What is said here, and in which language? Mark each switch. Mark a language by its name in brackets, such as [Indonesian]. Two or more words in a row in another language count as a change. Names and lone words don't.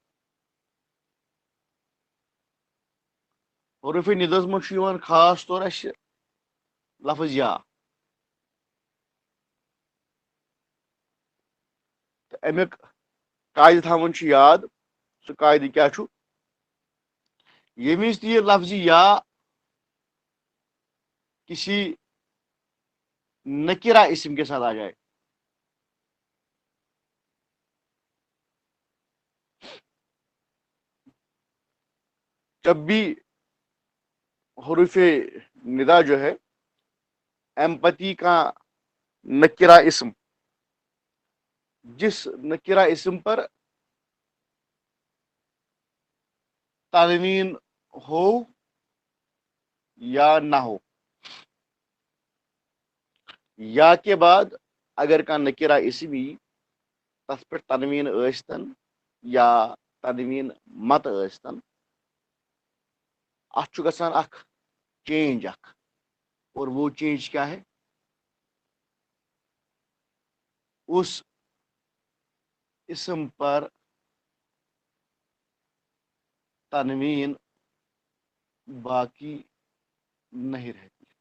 [Kashmiri] حروف نداہس منٛز چھُ یِوان خاص طور اسہِ لفظ یا. تہٕ امیُک قاعدٕ تھاوُن چھُ یاد. سُہ قاعدٕ کیٛاہ چھُ ییٚمہِ وِزِ تہِ یہِ لفظ یا [Urdu] کسی نکرہ اسم کے ساتھ آ جائے جب بھی حروف ندا جو ہے ایمپتی کا نکرہ اسم جس نکرہ اسم پر تنوین ہو یا نہ ہو یا کے بعد اگر کا نکرہ اسم [Kashmiri] یی تس پہ تنوین ٲسۍتن یا تنوین مت ٲسۍتن اتھ چھُ گژھان اکھ چینج اکھ. [Urdu] اور وہ چینج کیا ہے اس اسم پر تنوین باقی نہیں رہتی.